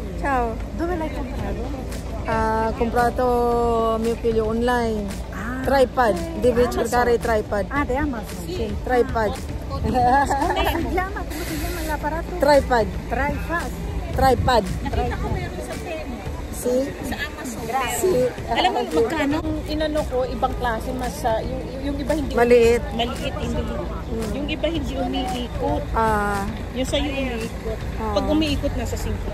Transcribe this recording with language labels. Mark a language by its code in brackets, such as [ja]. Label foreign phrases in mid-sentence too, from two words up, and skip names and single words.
[it] Ciao. Dove l'hai comprato? Ha comprato mio figlio online. Tripod, devi cercare il tripod. Ah, di Amazon? Sì, tripod. Come si chiama l'apparato? Tripod. Tripod. Tripod. [tl] Nakita ko meron sa Temu. [it] Si? [tl] Sa Amazon. [it] Si. [tl] Alam mo magkano? Inano ko, ibang klase mas yung iba hindi Maliit. maliit, hindi. Yung iba hindi umiikot. Yung sa'yo umiikot. Pag umiikot na sa 50.